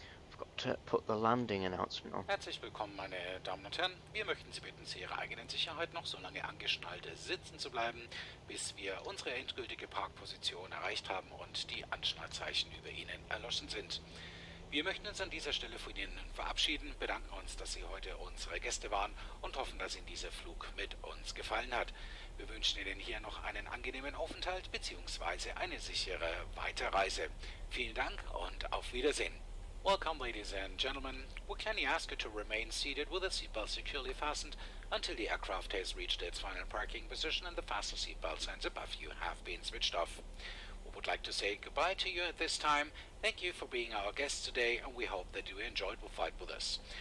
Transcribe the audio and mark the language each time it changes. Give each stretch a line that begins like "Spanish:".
English: I've got put the landing announcement on.
German: Herzlich willkommen, meine Damen und Herren. Wir möchten Sie bitten, zu Ihrer eigenen Sicherheit noch so lange angeschnallt sitzen zu bleiben, bis wir unsere endgültige Parkposition erreicht haben und die Anschnallzeichen über Ihnen erloschen sind. Wir möchten uns an dieser Stelle von Ihnen verabschieden, bedanken uns, dass Sie heute unsere Gäste waren und hoffen, dass Ihnen dieser Flug mit uns gefallen hat. Wir wünschen Ihnen hier noch einen angenehmen Aufenthalt bzw. eine sichere Weiterreise. Vielen Dank und auf Wiedersehen.
English: Welcome, ladies and gentlemen. We kindly ask you to remain seated with the seatbelt securely fastened until the aircraft has reached its final parking position and the fasten seatbelt signs above you have been switched off. We would like to say goodbye to you at this time. Thank you for being our guest today, and we hope that you enjoyed the flight with us.